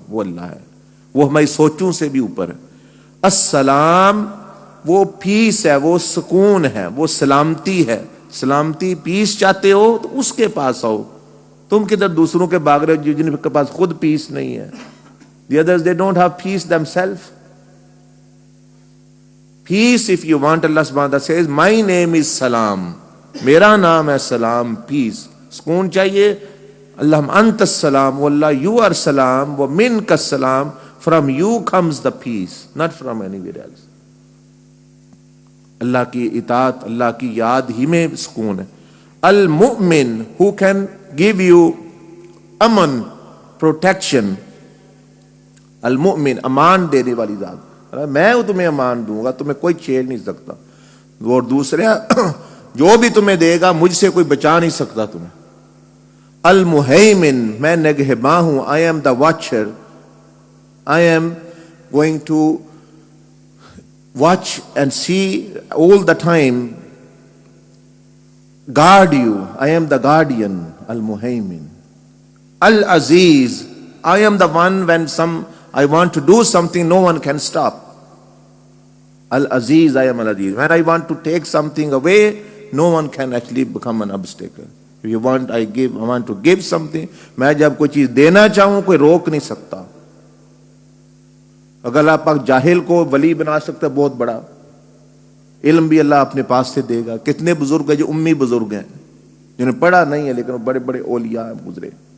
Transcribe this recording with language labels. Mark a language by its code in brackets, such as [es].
[ur] وہ اللہ ہے, وہ ہماری سوچوں سے بھی اوپر ہے. السلام, وہ پیس ہے, وہ سکون ہے, وہ سلامتی ہے. سلامتی پیس چاہتے ہو تو اس کے پاس آؤ. تم کدھر دوسروں کے بھاگ رہے ہو جن کے پاس خود پیس نہیں ہے. [en] The others, they don't have peace themselves. Peace, if you want, Allah subhanahu wa ta'ala says, my name is Salam. [ur] میرا نام ہے سلام, peace. سکون چاہیے, [ar] اللہ انت السلام, واللہ [en] you are salam, [ar] ومنک السلام, [en] from you comes the peace, not from anywhere else. [ur] اللہ کی اطاعت, اللہ کی یاد ہی میں سکون ہے. [en] المؤمن, who can give you امن, protection. [ur] المؤمن, امان دینے والی ذات. میں تمہیں امان دوں گا, تمہیں کوئی چھیڑ نہیں سکتا. اور دوسرے جو بھی تمہیں دے گا مجھ سے کوئی بچا نہیں سکتا تمہیں. المہیمن, میں نگہباں ہوں. [en] I am the watcher. I am going to watch and see all the time, guard you. I am the guardian. Al-Muhaymin. Al-Aziz, I am the one when I want to do something, no one can stop. Al-Aziz, I am Al-Aziz. When I want to take something away, no one can actually become an obstacle. If you want, I want to give something. [ur] میں جب کوئی چیز دینا چاہوں کوئی روک نہیں سکتا. اگر اللہ پاک جاہل کو ولی بنا سکتا ہے, بہت بڑا علم بھی اللہ اپنے پاس سے دے گا. کتنے بزرگ ہیں جو امی بزرگ ہیں, جنہیں پڑھا نہیں ہے لیکن وہ بڑے بڑے اولیاء گزرے.